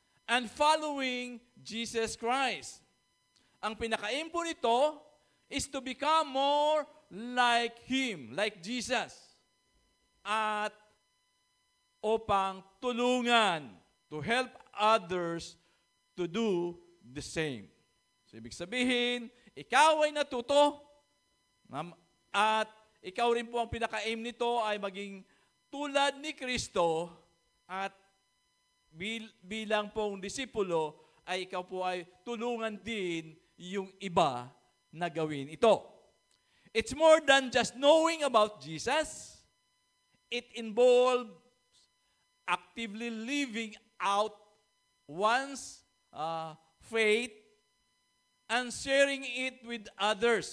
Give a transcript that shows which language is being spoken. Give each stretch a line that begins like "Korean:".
English: And following Jesus Christ.
Filipino: Ang pinaka-aim po nito
English: is to become more like Him, like Jesus.
Filipino: At upang tulungan,
English: to help others to do the same.
Filipino: So, ibig sabihin, ikaw ay natuto, at ikaw rin po ang pinaka-aim nito ay maging tulad ni Kristo at bilang pong disipulo ay ikaw po ay tulungan din yung iba na gawin ito.
English: It's more than just knowing about Jesus. It involves actively living out one's faith and sharing it with others.